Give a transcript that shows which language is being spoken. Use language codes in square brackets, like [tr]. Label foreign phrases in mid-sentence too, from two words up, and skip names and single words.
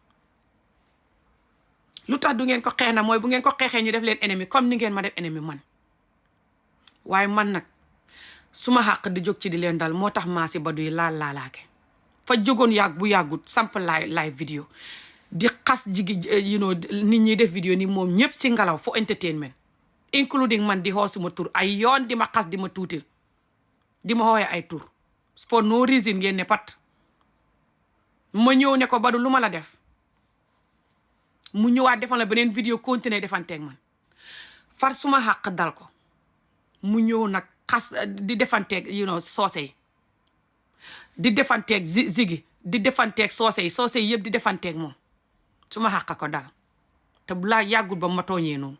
[wo] lu tax du ngeen ko xeex na mooy bu ngeen ko xeexee ñu def leen ennemi comme ni ngeen ma def ennemi man waaye man nag suma xàq di jóg ci di leen dal moo tax maasi Badou yi laalaake fa jógoon bu yàggut samp live vidéo di xas nit ñi def vidéo ni moom ñëpp ci ngelaw fo entertainment including man di xoo suma tur ay yoon di ma xas di ma tuutil di ma xooye ay tur [en] for no reason [wo] ngeen ne pat ma ñëw ne ko Badou lu ma la def mu ñëwaat defal la beneen vidéo continuer defanteeg man far suma xàq dal ko mu ñëw nag xas di defanteeg soose yi di defanteeg zigi di defanteeg soose yi yëpp di defanteeg moom suma xàq ko dal te bu laa yàggul ba ma tooñee noonu